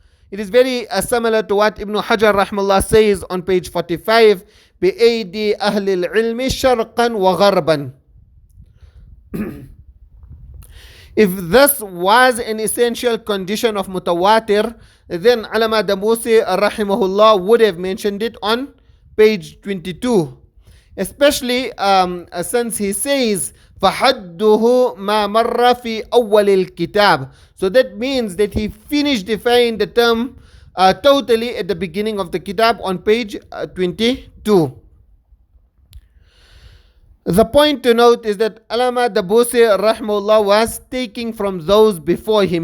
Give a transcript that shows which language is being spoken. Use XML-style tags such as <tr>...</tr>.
<en>It is very similar to what Ibn Hajar rahmallah says on page 45,</en> <ar>بِأَيْدِي أَهْلِ الْعِلْمِ شَرْقًا وَغَرْبًا.</ar> <en>If this was an essential condition of mutawatir, then Allama Dabusi rahimahullah would have mentioned it on page 22. Especially since he says</en> <ar>فَحَدُّهُ مَا مَرَّ فِي أَوَّلِ الْكِتَابِ.</ar> <en>So that means that he finished defining the term totally at the beginning of the kitab on page 22. The point to note is that Allama Dabusi rahimahullah was taking from those before him.</en>